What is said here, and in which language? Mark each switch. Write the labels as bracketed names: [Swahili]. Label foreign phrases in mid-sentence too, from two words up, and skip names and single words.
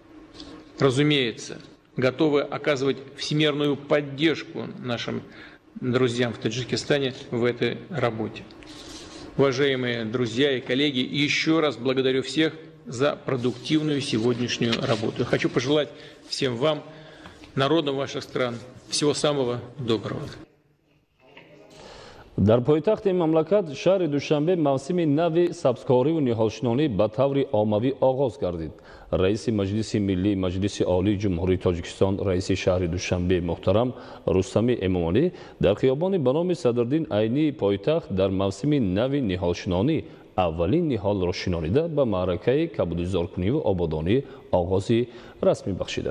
[Russian] Разумеется, готовы оказывать всемирную поддержку нашим друзьям в Таджикистане в этой работе. Уважаемые друзья и коллеги, еще раз благодарю всех за продуктивную сегодняшнюю работу. Хочу пожелать всем вам, народам ваших стран, всего самого доброго. [Tajik] дар пойтахти мамлакат шаҳри душанбе мавсими нави сабзкорӣ ва ниҳолшинонӣ ба таври оммавӣ оғоз гардид. раиси маҷлиси миллии маҷлиси олии ҷумҳурии Тоҷикистон, раиси шаҳри Душанбе муҳтарам Рустами Эмомалӣ дар хиёбони ба номи Садриддин Айнии пойтахт дар мавсими нави ниҳолшинонӣ аввалин ниҳолро шинонида ба маъракаи кабудизоркуниву ободонӣ оғози расмӣ бахшиданд.